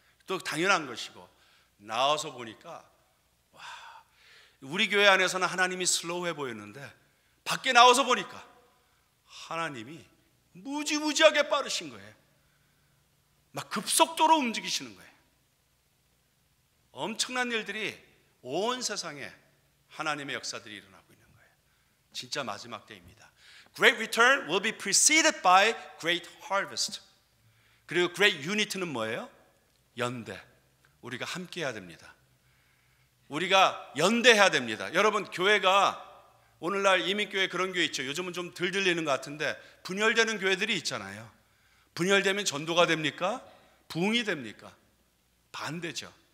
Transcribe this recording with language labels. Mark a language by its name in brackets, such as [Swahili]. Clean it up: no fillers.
[Korean] 또 당연한 것이고, 나와서 보니까 와, 우리 교회 안에서는 하나님이 슬로우해 보였는데 밖에 나와서 보니까 하나님이 무지무지하게 빠르신 거예요. 막 급속도로 움직이시는 거예요. 엄청난 일들이 온 세상에 하나님의 역사들이 일어나고 있는 거예요. 진짜 마지막 때입니다. [English] Great return will be preceded by great harvest. [Korean] 그리고 great unity는 뭐예요? 연대. 우리가 함께 해야 됩니다. 우리가 연대해야 됩니다. 여러분, 교회가 오늘날 이민교회 그런 교회 있죠. 요즘은 좀 덜 들리는 것 같은데 분열되는 교회들이 있잖아요. 분열되면 전도가 됩니까? 부흥이 됩니까? 반대죠.